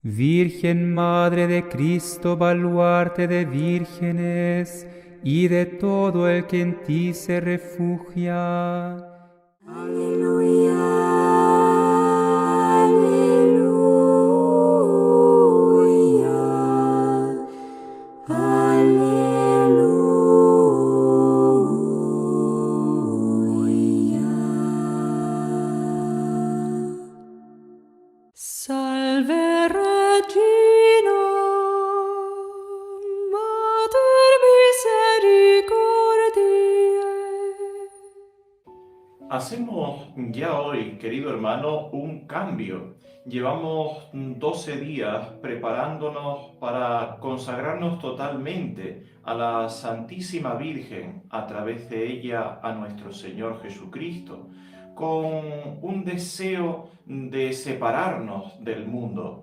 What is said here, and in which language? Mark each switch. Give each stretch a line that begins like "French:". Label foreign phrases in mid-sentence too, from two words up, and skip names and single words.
Spanish: Virgen Madre de Cristo, baluarte de vírgenes y de todo el que en ti se refugia. Aleluya, aleluya, aleluya.
Latin: Salve Regina, Mater misericordiae.
Spanish: Hacemos ya hoy, querido hermano, un cambio. Llevamos 12 días preparándonos para consagrarnos totalmente a la Santísima Virgen, a través de ella a nuestro Señor Jesucristo, con un deseo de separarnos del mundo.